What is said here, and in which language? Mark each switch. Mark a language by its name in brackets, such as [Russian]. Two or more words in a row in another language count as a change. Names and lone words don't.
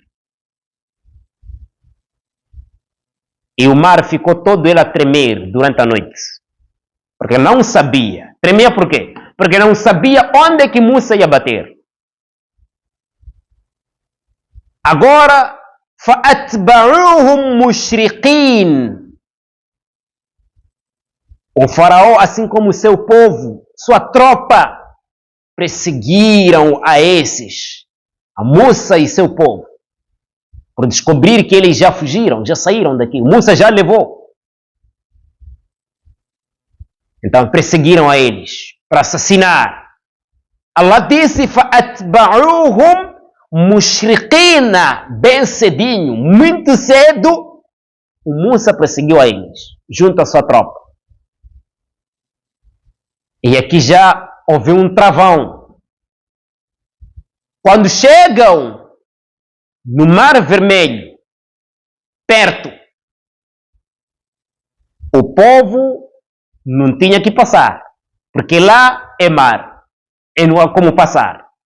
[Portuguese] E o mar ficou todo ele a tremer durante a noite. Porque não sabia. Tremia por quê? Porque não sabia onde é que Musa ia bater. Agora, [Arabic] فَأَتْبَعُوهُمْ مُشْرِقِينَ. [Portuguese] O faraó, assim como o seu povo, sua tropa, perseguiram a esses, a Musa e seu povo, por descobrir que eles já fugiram, já saíram daqui. Musa já levou. Então perseguiram a eles para assassinar. Allah disse: [Arabic] فَأَتْبَعُوهُمْ مُشْرِقِينَ. [Portuguese] Bem cedinho, muito cedo, o Musa perseguiu a eles, junto à sua tropa. E aqui já houve um travão. Quando chegam no Mar Vermelho, perto, o povo não tinha que passar, porque lá é mar, e não há como passar.